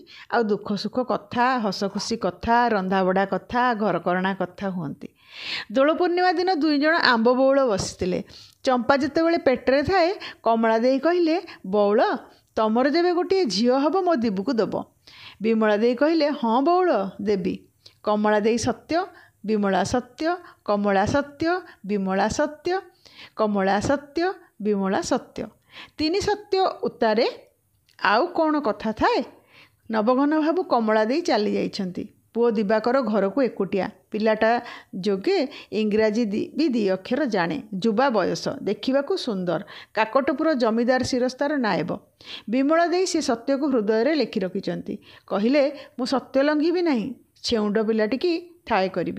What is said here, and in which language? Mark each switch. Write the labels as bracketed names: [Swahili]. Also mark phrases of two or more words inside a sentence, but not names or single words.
[Odia] ଆ ଦୁଃଖ ସୁଖ କଥା, ହସଖୁସି କଥା, ରନ୍ଧାବଢ଼ା କଥା, ଘରକରଣା କଥା ହୁଅନ୍ତି। ଦୋଳ ପୂର୍ଣ୍ଣିମା ଦିନ 2 ଜଣ ଆମ୍ବ ବଉଳ ବସିଥିଲେ। ଚମ୍ପା ଯେତେବେଳେ ପେଟରେ ଥାଏ କମଳା ଦେଇ କହିଲେ, ବଉଳ ତମର ଯେବେ ଗୋଟେ ଝିଅ ହବ ମୋ ଦିବୁକୁ ଦବ। ବିମଳା ଦେଇ କହିଲେ, ହଁ ବଉଳ ଦେବି। କମଳା ଦେଇ ସତ୍ୟ, ବିମଳା ସତ୍ୟ, କମଳା ସତ୍ୟ, ବିମଳା ସତ୍ୟ, କମଳା ସତ୍ୟ, ବିମଳା ସତ୍ୟ। 3 ସତ୍ୟ ଉତାରେ ଆଉ କଉଣ କଥା ଥାଏ। ନବଘନ ବାବୁ କମଳା ଦେଇ ଚାଲି ଯାଇଛନ୍ତି। ପୁଅ ଦିବାକର ଘରକୁ ଏକୁଟିଆ। ପିଲାଟା ଯୋଗେ ଇଂରାଜୀ ବି 2 ଅକ୍ଷର ଜାଣେ। ଯୁବା ବୟସ, ଦେଖିବାକୁ ସୁନ୍ଦର। କାକଟପୁର ଜମିଦାର ଶିରସ୍ତାର ନାଏବ। ବିମଳା ଦେଇ ସେ ସତ୍ୟକୁ ହୃଦୟରେ ଲେଖି ରଖିଛନ୍ତି। କହିଲେ, ମୁଁ ସତ୍ୟ ଲଙ୍ଘିବି ନାହିଁ। ଛେଉଣ୍ଡ ପିଲାଟିକି ଠାଏ କରିବି।